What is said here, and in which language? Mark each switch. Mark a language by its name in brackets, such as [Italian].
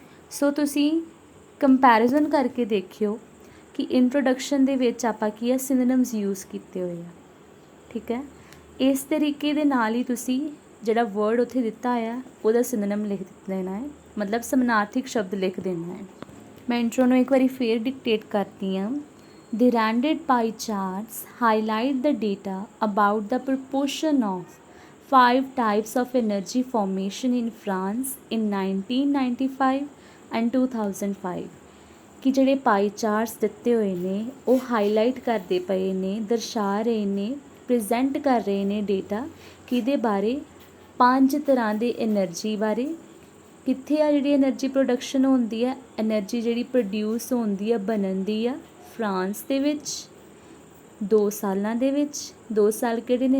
[Punjabi] ਸੋ ਤੁਸੀਂ ਕੰਪੈਰੀਜ਼ਨ ਕਰਕੇ ਦੇਖਿਓ ਕਿ ਇੰਟਰੋਡਕਸ਼ਨ ਦੇ ਵਿੱਚ ਆਪਾਂ ਕੀ ਆ ਸਿਨੋਨਿਮਸ ਯੂਜ਼ ਕੀਤੇ ਹੋਏ ਆ। ਠੀਕ ਹੈ, ਇਸ ਤਰੀਕੇ ਦੇ ਨਾਲ ਹੀ ਤੁਸੀਂ ਜਿਹੜਾ ਵਰਡ ਉੱਥੇ ਦਿੱਤਾ ਆ ਉਹਦਾ ਸਿਨੋਨਿਮ ਲਿਖ ਦੇਣਾ ਹੈ, ਮਤਲਬ ਸਮਾਨਾਰਥਕ ਸ਼ਬਦ ਲਿਖ ਦੇਣਾ ਹੈ। ਮੈਂ ਇੰਟਰੋ ਨੂੰ ਇੱਕ ਵਾਰੀ ਫੇਰ ਡਿਕਟੇਟ ਕਰਦੀ ਹਾਂ। [English] The randed pie charts highlight the data about the proportion of 5 types of energy formation in France in 1995 and 2005। [Punjabi] ਕਿ ਜਿਹੜੇ ਪਾਈ ਚਾਰਟਸ ਦਿੱਤੇ ਹੋਏ ਨੇ ਉਹ ਹਾਈਲਾਈਟ ਕਰਦੇ ਪਏ ਨੇ, ਦਰਸਾ ਰਹੇ ਨੇ, ਪ੍ਰੈਜ਼ੈਂਟ ਕਰ ਰਹੇ ਨੇ ਡੇਟਾ ਕਿਹਦੇ ਬਾਰੇ? 5 ਤਰ੍ਹਾਂ ਦੇ ਐਨਰਜੀ ਬਾਰੇ। ਕਿੱਥੇ ਆ ਜਿਹੜੀ ਐਨਰਜੀ ਪ੍ਰੋਡਕਸ਼ਨ ਹੁੰਦੀ ਹੈ, ਐਨਰਜੀ ਜਿਹੜੀ ਪ੍ਰੋਡਿਊਸ ਹੁੰਦੀ ਆ, ਬਣਨ ਦੀ ਆ ਫਰਾਂਸ ਦੇ ਵਿੱਚ 2 ਸਾਲਾਂ ਦੇ ਵਿੱਚ। 2 ਸਾਲ ਕਿਹੜੇ ਨੇ?